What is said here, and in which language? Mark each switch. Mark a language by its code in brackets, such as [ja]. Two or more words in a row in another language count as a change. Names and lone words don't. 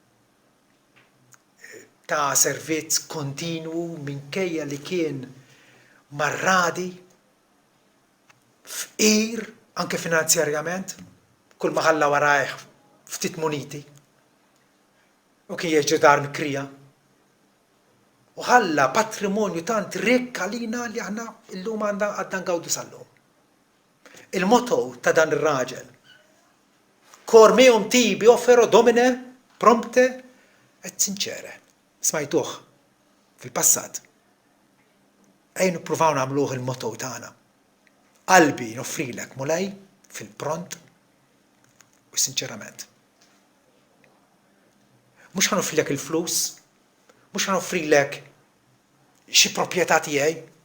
[mt] Ta' servizz kontinwu minkejja li kien marradi, fqir, anke finanzjarjament, kull ma ħalla warajh ftit muniti, u kien jieġi dar mikrija. U ħalla patrimonju tant rikk għalina li aħna illum għadna ngawdu sal-lum. Il-motto ta' dan ir-raġel, [la] cor meum tibi offero domine prompte et sincere. [mt] Smajtuh fil-passat. Ejn nippruvaw nagħmluh il-motto tagħna. Qalbi noffrilek mulej fil-pront u sinċerament. Mhux ħanoffrilek il-flus, mhux ħanoffrilek xi proprjetà tiegħi.